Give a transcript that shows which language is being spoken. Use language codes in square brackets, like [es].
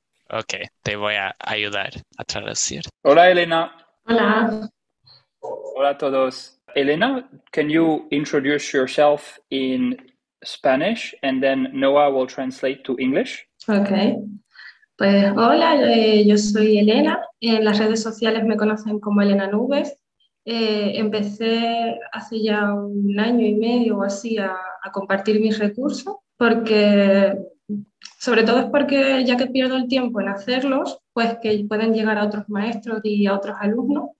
[es] Ok, te voy a ayudar a traducir. Hola, Elena. Hola. Hola a todos. [en] Elena, can you introduce yourself in Spanish and then Noah will translate to English? [es] Ok. Pues hola, yo soy Elena. En las redes sociales me conocen como Elena Nubes. Empecé hace ya un año y medio o así a compartir mis recursos porque, sobre todo es porque ya que pierdo el tiempo en hacerlos, pues que pueden llegar a otros maestros y a otros alumnos.